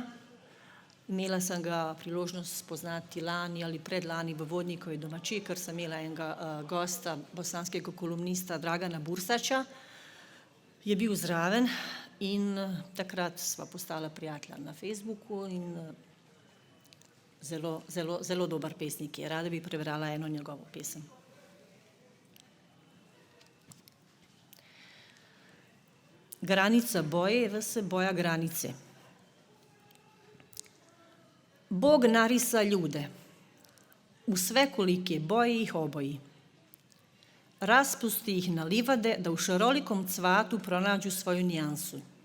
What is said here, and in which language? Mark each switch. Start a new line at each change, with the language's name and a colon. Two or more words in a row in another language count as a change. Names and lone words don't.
Slovenian: Imela sem ga priložnost spoznati lani ali predlani v Vodnikovi domačiji, ker sem imela enega gosta, bosanskega kolumnista Dragana Bursača, je bil zraven in takrat sva postala prijatelja na Facebooku in zelo dober pesnik je. Rada bi prebrala eno njegovo pesem.
Bosnian: Granica boje, vse boja granice. Bog narisa ljude, u svekolike boje ih oboji. Raspusti ih na livade da u šarolikom cvatu pronađu svoju nijansu.